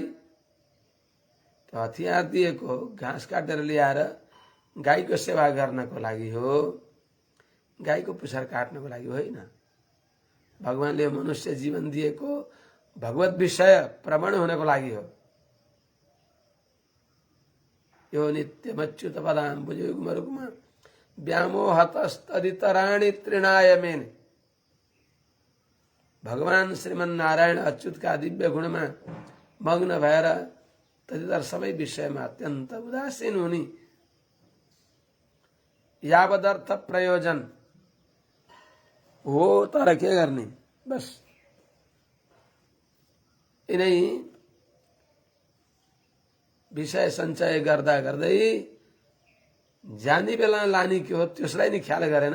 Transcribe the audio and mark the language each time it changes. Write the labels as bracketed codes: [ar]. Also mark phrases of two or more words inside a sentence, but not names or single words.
[ne] त्यो हतियार दिएको घाँस काटेर ल्याएर गाईको सेवा गर्नको लागि हो, गाईको पुच्छर काट्नको लागि होइन। भगवानले मनुष्य जीवन दिएको भगवत विषय प्रमाण हुनको लागि हो। [sa] यो नित्यमच्युत पदाम्बुजयुग्मरुग्म व्यामोहतस्तदितराणि तृणाय मेने। [ne] भगवान श्रीमन नारायण अच्युतका दिव्य गुणमा मग्न भएर तदितर सबै विषयमा अत्यन्त उदासीन हुने यावदर्थ प्रयोजन हो। तर के गर्ने, बस यिनै विषय सञ्चय गर्दा गर्दै जाने बेला लाने के हो त्यसलाई नि ख्याल गरेन।